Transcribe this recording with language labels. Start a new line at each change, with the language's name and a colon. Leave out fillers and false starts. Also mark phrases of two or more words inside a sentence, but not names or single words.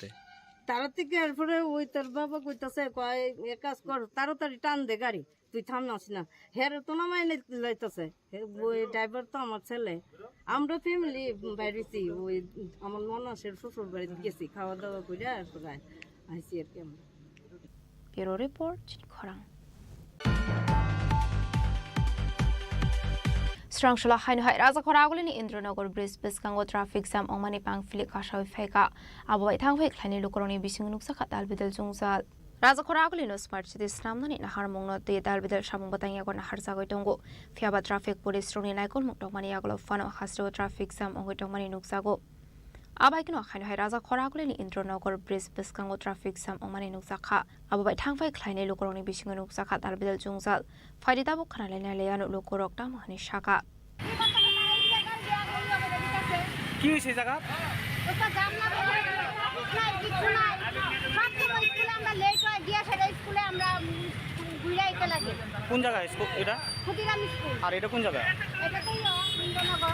Bangla: তারা থেকে এরপরে ওই তোর বাবা কইতাছে কয় এক কাজ কর তাড়াতাড়ি টান দে গাড়ি তুই থামনাস না হের তো নামাই লাইতেছে ওই ড্রাইভার তো আমার ছেলে আমরা ফ্যামিলি বাইরেছি ওই আমার ননাসের শ্বশুর বাড়িতে গেছি খাওয়া দাওয়া করে এরপর আইসি আর কি আমরা
English: bureau report
Kok Borok: চিনি খরাং Strangshula hain hai raja khoraguli ni Indranagar bridge biskango
English: traffic jam
Kok Borok: ongmani pangfili kashawi phaika abai thangphai khlani lukoroni bising nuksa khatal bidal jungsal raja khoraguli no
English: smart city
Kok Borok: snamnani nahar mongno te dal bidal samung batang yago nahar jagoi tongo fiaba
English: traffic police
Kok Borok: roni naikol muktokmani yagolo fano hasro
English: traffic jam
Kok Borok: ongoi tongmani nuksago abai kino hain hai raja khoraguli ni Indranagar bridge biskango
English: traffic jam
Kok Borok: ongmani nuksa kha abai thangphai khlani lukoroni bising nuksa khatal bidal jungsal faida bu khana lena leyano lukorok ta mahani shaka
Bangla: কি হইছে জায়গা ওটা জাম না নাই কিছু নাই সব সময় স্কুলে আমরা লেট হয় দিয়া সেটা স্কুলে আমরা ঘুরাইতে লাগে কোন জায়গা স্কুল এটা খুদিরাম স্কুল আর এটা কোন জায়গা এটা তো ইন্দ্রনগর